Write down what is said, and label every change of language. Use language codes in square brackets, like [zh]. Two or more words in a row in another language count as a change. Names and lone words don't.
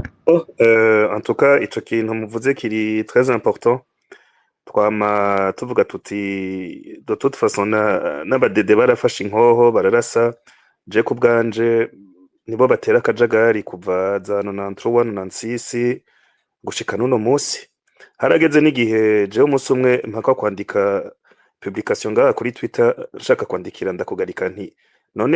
[fr] En tout cas [rn] ico kintu muvuze kiri [fr] très important [rn] twama tuvuga tuti [fr] de toute façon [rn] n'abadede barafashe inkoho bararasa je ku bwanje nibo batera akajagari kuva za 93 96 gushika n'uno musi harageze n'igihe jewe umunsi umwe mpaka kwandika publication ngaha kuri Twitter nshaka kwandikira Ndakugarika nti none